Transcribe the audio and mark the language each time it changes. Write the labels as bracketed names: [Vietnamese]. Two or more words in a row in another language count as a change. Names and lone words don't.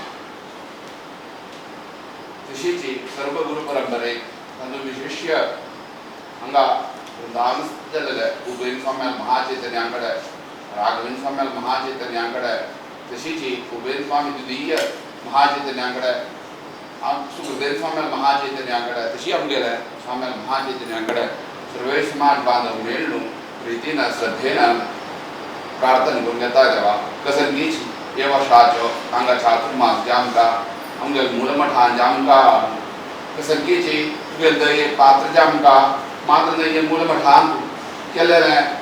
[Konkani] तशीची सर्व गुरु परंपरे तंदु विशिष्य हंगा वृंदावनस्थलले उबेन स्वामी महाचैतन्यांकडे राघवेंद्र स्वामी महाचैतन्यांकडे तशीची उबेन स्वामी द्वितीय महाचैतन्यांकडे सुखदेव स्वामी महाचैतन्यांकडे तशी आमगेले स्वामी महाचैतन्यांकडे सर्व समाज बांधव मेळून प्रीतीनं श्रद्धेनं प्रार्थना करून घेता देवा कसंगीच ये वर्षाचो हांगा चातुर्मास जामका आमगे मूलमठान जामका कसंगीची तुगे दये पात्र जामका मात्र नहीं ये मूलमठान केलेले